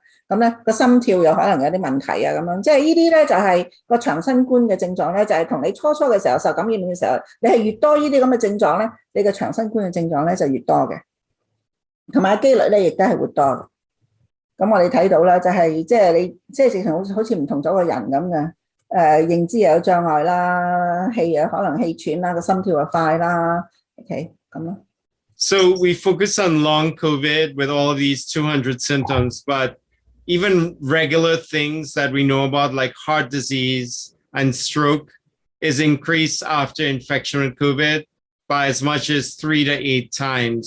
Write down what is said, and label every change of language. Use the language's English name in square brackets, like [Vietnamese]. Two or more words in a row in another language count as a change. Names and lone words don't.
[Cantonese] 咁咧個心跳又可能有啲問題啊，咁樣即係呢啲咧就係個長新冠嘅症狀咧，就係同你初嘅時候受感染嘅時候，你係越多呢啲咁嘅症狀咧，你嘅長新冠嘅症狀咧就越多嘅，同埋機率咧亦都係會多嘅。咁我哋睇到啦，就係即係你即係直情好似唔同咗個人咁嘅，認知又有障礙啦，氣又可能氣喘啦，個心跳又快啦 ，OK 咁咯。 [English] So we focus on long COVID with all of these 200 symptoms, but even regular things that we know about, like heart disease and stroke, is increased after infection with COVID by as much as 3 to 8 times.